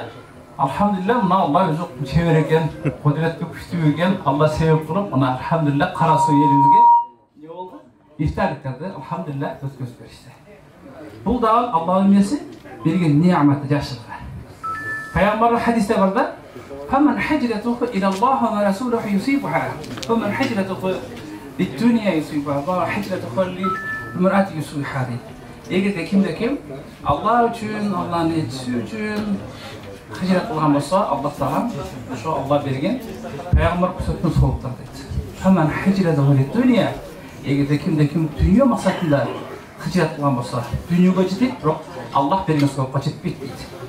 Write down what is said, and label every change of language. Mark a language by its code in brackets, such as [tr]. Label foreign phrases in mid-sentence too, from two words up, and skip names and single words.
[ky] Алхамдулилlah, мына Алла өзү чебер экен, кудуреттүү күчтүү экен. Алла себеп кылып, мына алхамдулилlah Кара Суу элибизге не болду? Ифтарлыктарды алхамдулилlah өткөзүп беришти. Бул да Алланын несі берген неаматы, жакшылыгы. Пайгамбардын хадисте бар да: [ar] "فمن هجرته إلى الله ورسوله يصيبها، فمن هجرته للدنيا يصيبها، وهجرته للمرأة يصيبها." [ky] Эгерде ким Алла үчүн, Алланын элчиси үчүн хижрат кылган болсо, Аллах Таала ошо Алла берген пайгамбар көрсөткөн сооптор дейт. [ar] فمن هجرته للدنيا. [ky] Эгерде ким дүйнө максатында хижрат кылган болсо, дүйнөгө жетет, бирок Аллах берген соопко жетпейт дейт.